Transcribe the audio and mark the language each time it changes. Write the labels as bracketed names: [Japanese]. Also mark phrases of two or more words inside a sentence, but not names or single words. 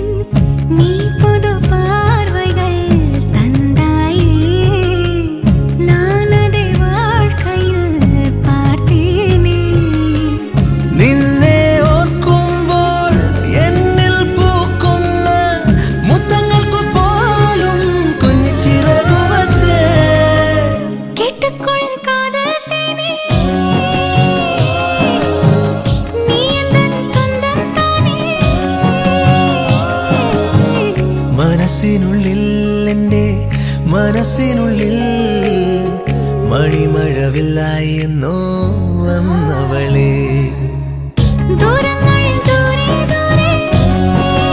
[Tamil] நீ புது பார்வைகள் தந்தாயே நான் அதை வாழ்க்கையில் பார்த்தேனே. [Malayalam] നിന്നെ ഓർക്കുമ്പോൾ എന്നിൽ പൂക്കുന്ന മുത്തങ്ങൾക്ക് പോലും കുഞ്ഞു ചിറകു വച്ചേ. [Tamil] கேட்டுக்கொள் காதல் தேனே நீ எந்தன் சொந்தம் தானே. [Malayalam] മനസ്സിനുള്ളിൽ എൻ്റെ മനസ്സിനുള്ളിൽ മണിമഴവില്ലായെന്നോ വന്നവളെ. ദൂരങ്ങൾ ദൂരെ ദൂരെ